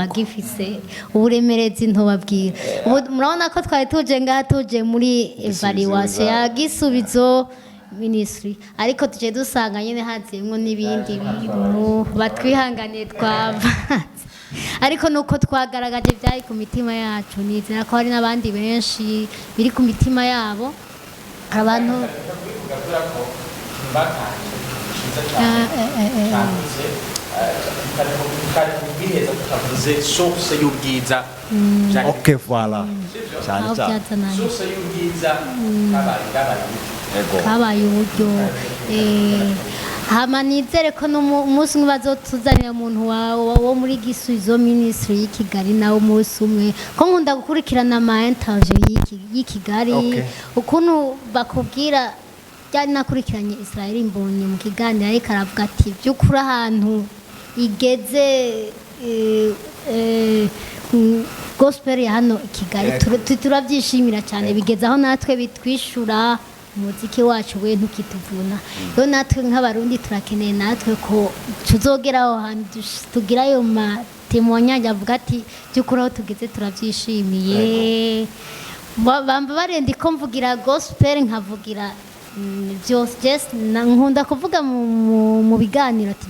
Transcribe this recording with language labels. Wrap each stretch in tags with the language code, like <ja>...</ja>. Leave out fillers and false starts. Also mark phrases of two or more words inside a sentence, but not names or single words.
<rn>gifise uburemerezi ntobabwira murabona ko twari tuje muri evaluation ya gisubizo ministry ariko tuje dusanga nyene hazimwo n'ibindi bintu batwihanganiye twava ariko nuko twagaragaje byari ku mitima yacu nizera ko hari n'abandi benshi biri ku mitima yabo abantu source y'ubwiza okay voilà cyane source y'ubwiza kabaye uburyo hama nizere ko umunsi umwe bazotuzanira umuntu wo muri gisubizo ministry y'ikigali nawe umunsi umwe ko nkunda gukurikirana ama interview y'ikigali ukuntu bakubwira cyane nakurikiranye Israel mbonye mu kiganiro ariko aravuga ati byukuri ahantu igeze gospel ya hano Kigali turabyishimira cyane bigeze aho natwe bitwishura umuziki wacu we ntukituvuna yo natwe nk'abarundi turakeneye natwe ko tuzogera aho hantu tugira ayo matemoignage avuga ati byukuri aho tugeze turabyishimiye bamba barenda ko mvugira gospel nkavugira byose nkunda kuvuga mu biganiro ati</rn>